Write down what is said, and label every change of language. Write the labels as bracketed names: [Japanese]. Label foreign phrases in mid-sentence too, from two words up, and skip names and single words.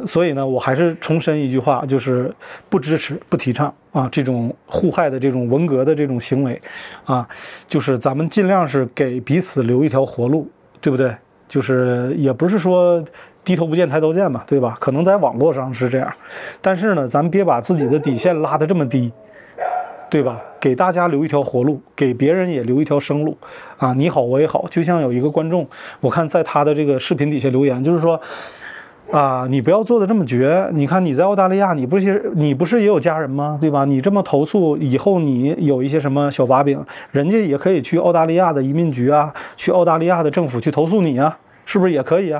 [Chinese] 所以呢，我還是重申一句話，就是不支持不提倡啊這種互害的這種文革的這種行為啊，就是咱們盡量是給彼此留一條活路，對不對？就是也不是說低頭不見抬頭見嘛，對吧？可能在網絡上是這樣，但是呢，咱們別把自己的底線拉得這麼低，對吧？給大家留一條活路，給別人也留一條生路啊！你好我也好，就像有一個觀眾，我看在他的這個視頻底下留言，就是說啊，你不要做得這麼絕，你看你在澳大利亞，你不是也有家人嗎？對吧？你這麼投訴，以後你有一些什麼小把柄，人家也可以去澳大利亞的移民局啊，去澳大利亞的政府去投訴你啊，是不是也可以啊？